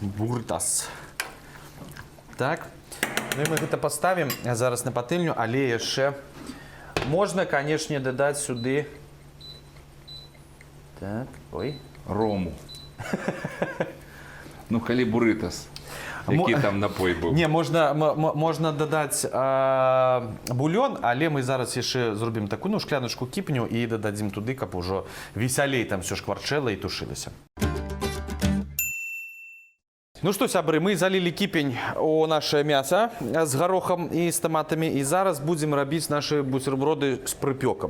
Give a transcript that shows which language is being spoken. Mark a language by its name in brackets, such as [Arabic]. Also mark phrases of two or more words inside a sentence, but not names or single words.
[Belarusian] Буритас. Так. Ну і ми гэта паставім зараз на патыльню, але яшчэ можна, канешне, дадаць сюды. Так, ой. Рому. Ну, калі буритас. [Ukrainian] Який там напой був? [Belarusian] Не, можна дадаць бульон, але мы зараз яшчэ зробім такую, ну, шкляночку кіпню і дададзім туды, каб ужо весялей там все шкварчэла і тушылася. Ну што, сябры, мы залілі кіпень у наше мяса з гарохам і з таматамі, і зараз будзем рабіць нашы буцерброды з прыпёкам.